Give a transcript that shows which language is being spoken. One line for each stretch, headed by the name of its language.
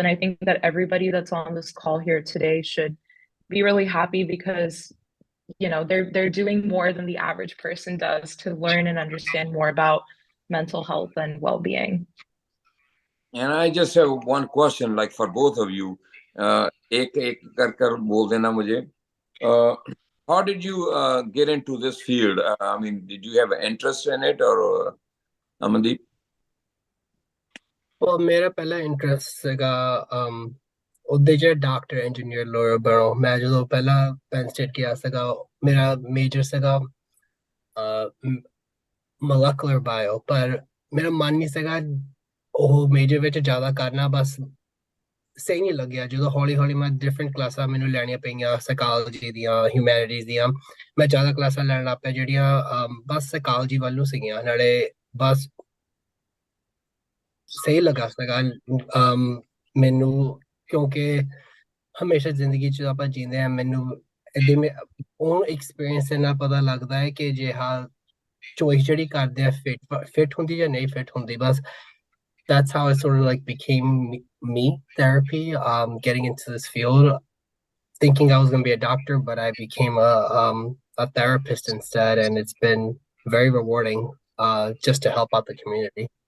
English: And I think that everybody that's on this call here today should be really happy because they're doing more than the average person does to learn and understand more about mental health and well-being. And I just have one question, like for both of you.
Hindi: एक कर बोल देना मुझे.
English: How did you get into this field? I mean, did you have an interest in it, or Amandeep?
Punjabi: Well, ਮੇਰਾ ਪਹਿਲਾ interest ਸੀਗਾ ਉਹਦੇ 'ਚ ਡਾਕਟਰ ਇੰਜੀਨੀਅਰ ਲਾਇਰ ਬਣੋ। ਮੈਂ ਜਦੋਂ ਪਹਿਲਾਂ ਪੈਨ ਸਟੇਟ ਗਿਆ ਸੀਗਾ, ਮੇਰਾ ਮੇਜਰ ਸੀਗਾ ਮੋਲੈਕੂਲਰ ਬਾਇਓ, ਪਰ ਮੇਰਾ ਮਨ ਨਹੀਂ ਸੀਗਾ ਉਹ ਮੇਜਰ ਵਿੱਚ ਜ਼ਿਆਦਾ ਕਰਨਾ। ਬਸ ਸਹੀ ਨਹੀਂ ਲੱਗਿਆ। ਜਦੋਂ ਹੌਲੀ ਹੌਲੀ ਮੈਂ ਡਿਫਰੈਂਟ ਕਲਾਸਾਂ ਮੈਨੂੰ ਲੈਣੀਆਂ ਪਈਆਂ ਸਾਈਕੋਲੋਜੀ ਦੀਆਂ, ਹਿਊਮੈਨਿਟੀਜ਼ ਦੀਆਂ, ਮੈਂ ਜ਼ਿਆਦਾ ਕਲਾਸਾਂ ਲੈਣ ਲੱਗ ਪਿਆ ਜਿਹੜੀਆਂ ਬਸ ਸਾਈਕੋਲੋਜੀ ਵੱਲ ਨੂੰ ਸੀਗੀਆਂ। ਨਾਲੇ ਬਸ ਸਹੀ ਲੱਗਾ ਸੀਗਾ ਮੈਨੂੰ, ਕਿਉਂਕਿ ਹਮੇਸ਼ਾ ਜ਼ਿੰਦਗੀ 'ਚ ਆਪਾਂ ਜੀਂਦੇ ਹਾਂ, ਮੈਨੂੰ ਇਹਦੇ ਉਹ ਐਕਸਪੀਰੀਅੰਸ ਨਾਲ ਪਤਾ ਲੱਗਦਾ ਹੈ ਕਿ ਜੇ ਹਾਂ ਚੋਇਸ ਜਿਹੜੀ ਕਰਦੇ ਆ ਫਿੱਟ ਹੁੰਦੀ ਜਾਂ ਨਹੀਂ ਫਿੱਟ ਹੁੰਦੀ।
English: ਬਸ that's how it sort of like became me therapy, getting into this field thinking I was going to be a doctor, but I became a therapist instead, and it's been very rewarding just to help out the community.